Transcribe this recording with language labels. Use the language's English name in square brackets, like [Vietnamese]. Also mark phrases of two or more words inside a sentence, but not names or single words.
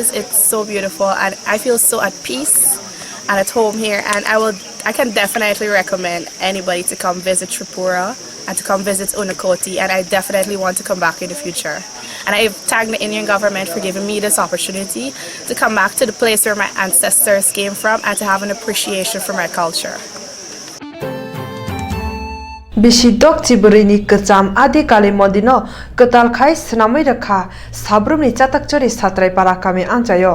[English] It's so beautiful, and I feel so at peace and at home here, and I can definitely recommend anybody to come visit Tripura and to come visit Unakoti, and I definitely want to come back in the future. And I thank the Indian government for giving me this opportunity to come back to the place where my ancestors came from and to have an appreciation for my culture. [Kok Borok] Bisidok Chiburini Kacham Adi Kali Modino Ketal Khai Senamai Rekha Sabrumni Chatak Chori Satrai Parakami Anjayo